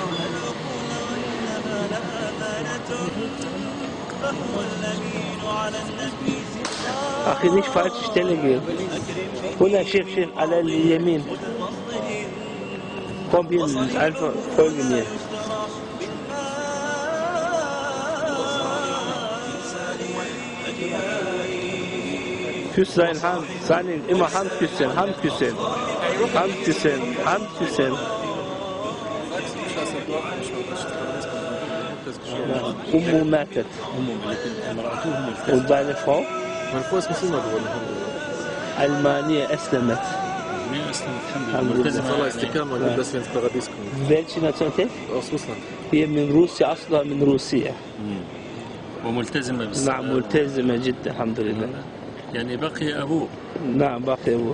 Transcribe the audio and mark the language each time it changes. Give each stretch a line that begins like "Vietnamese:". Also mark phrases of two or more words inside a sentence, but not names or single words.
German: أخي nicht falsche Stelle gehen.
Arabic: هنا شيخ على اليمين.
German: Komm hier, einfach folge mir. Küss seine Hand, seine immer Hand küssen, Hand küssen, Hand küssen, Hand küssen.
Arabic: أمه ماتت.
German: Und deine Frau? Meine Frau ist Muslima geworden.
Arabic: Almania أسلمت. ملتزمة استقامة لبس في الباراديس.
German: Welche Nationalität? Aus Russland.
Arabic: هي من روسيا أصلها من روسيا. وملتزمة بالصلاة. نعم ملتزمة جدا الحمد لله. يعني بقي أبوه. نعم باقي أبوه.